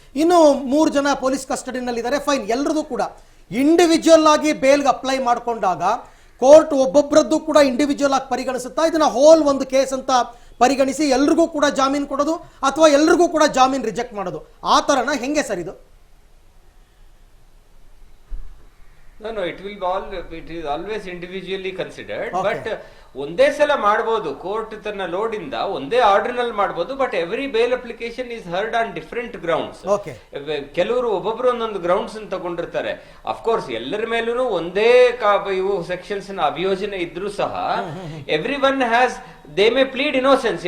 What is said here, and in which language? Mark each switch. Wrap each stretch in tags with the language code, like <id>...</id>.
<kn>ಇನ್ನು 3 ಜನ police ಕಸ್ಟಡಿನಲ್ಲಿದ್ದಾರೆ. Fine, ಎಲ್ಲರದು ಕೂಡ ಇಂಡಿವಿಜುವಲ್ ಆಗಿ ಬೇಲ್ಗೆ ಅಪ್ಲೈ ಮಾಡಿಕೊಂಡಾಗ ಕೋರ್ಟ್ ಒಬ್ಬೊಬ್ಬರದ್ದು ಕೂಡ ಇಂಡಿವಿಜುವಲ್ ಆಗಿ ಪರಿಗಣಿಸುತ್ತಾ ಇದನ್ನ ಹೋಲ್ ಒಂದು ಕೇಸ್ ಅಂತ ಪರಿಗಣಿಸಿ ಎಲ್ರಿಗೂ ಕೂಡ ಜಾಮೀನು ಕೊಡೋದು ಅಥವಾ ಎಲ್ರಿಗೂ ಕೂಡ ಜಾಮೀನು ರಿಜೆಕ್ಟ್ ಮಾಡೋದು, ಆ ತರನ ಹೆಂಗೆ ಸರ್ ಇದು?</kn> <en>No, it is always individually considered. Okay.</en> <kn>But ಒಂದೇ ಸಲ ಮಾಡಬಹುದು. ಕೋರ್ಟ್ ತನ್ನ ಲೋಡ್ ಇಂದ ಒಂದೇ ಆರ್ಡರ್ ನಲ್ಲಿ ಮಾಡಬಹುದು.</kn> <en>But every bail application is heard on different grounds.</en> <kn>ಕೆಲವರು ಒಬ್ಬೊಬ್ರು ಒಂದೊಂದು ಗ್ರೌಂಡ್ಸ್ ತಗೊಂಡಿರ್ತಾರೆ. ಅಫ್ಕೋರ್ಸ್ ಎಲ್ಲರ ಮೇಲೂ ಒಂದೇ ಇವು ಸೆಕ್ಷನ್ಸ್ ನ ಅಭಿಯೋಜನೆ ಇದ್ರೂ ಸಹ</kn> <en>Every one has they may plead innocence.</en>